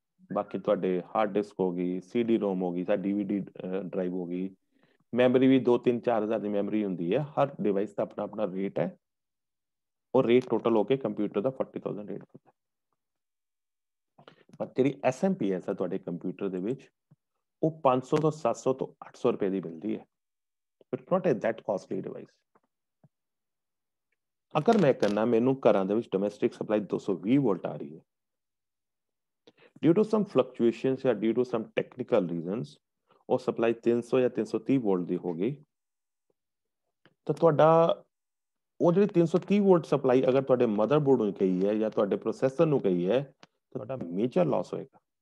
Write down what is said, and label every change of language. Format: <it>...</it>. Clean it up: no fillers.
<pa>ਬਾਕੀ ਤੁਹਾਡੇ hard disk ਹੋ ਗਈ, CD ROM ਹੋ ਗਈ, ਜਾਂ DVD ਡਰਾਈਵ ਹੋ ਗਈ, ਮੈਮਰੀ ਵੀ 2-3-4,000 ਦੀ ਮੈਮਰੀ ਹੁੰਦੀ ਹੈ। ਹਰ ਡਿਵਾਈਸ ਦਾ ਆਪਣਾ ਆਪਣਾ ਰੇਟ ਹੈ, ਔਰ ਰੇਟ ਟੋਟਲ ਹੋ ਕੇ ਕੰਪਿਊਟਰ ਦਾ 40,000 ਰੇਟ ਹੁੰਦਾ। ਪਰ ਜਿਹੜੀ SMPS ਹੈ ਤੁਹਾਡੇ ਕੰਪਿਊਟਰ ਦੇ ਵਿੱਚ, ਉਹ 500 ਤੋਂ 700 ਤੋਂ 800 ਰੁਪਏ ਦੀ ਮਿਲਦੀ ਹੈ।</pa> <en>It's not that costly device।</en> <pa>ਅਗਰ ਮੈਂ ਕਹਿੰਦਾ ਮੈਨੂੰ ਘਰਾਂ ਦੇ ਵਿੱਚ ਡੋਮੈਸਟਿਕ ਸਪਲਾਈ 220 ਵੋਲਟ ਆ ਰਹੀ ਹੈ, ਡਿਊ ਟੂ ਸਮ ਫਲਕਚੁਏਸ਼ਨਸ ਜਾਂ due to sum technical reasons ਉਹ ਸਪਲਾਈ 300 ਜਾਂ 330 ਵੋਲਟ ਦੀ ਹੋ ਗਈ, ਤਾਂ ਤੁਹਾਡਾ ਉਹ ਜਿਹੜੀ 330 ਵੋਲਟ ਸਪਲਾਈ ਅਗਰ ਤੁਹਾਡੇ ਮਦਰਬੋਰਡ ਨੂੰ ਗਈ ਹੈ ਜਾਂ ਤੁਹਾਡੇ ਪ੍ਰੋਸੈਸਰ ਨੂੰ ਗਈ ਹੈ, ਤੁਹਾਡਾ ਮੇਜਰ ਲਾਸ ਹੋਏਗਾ।</pa>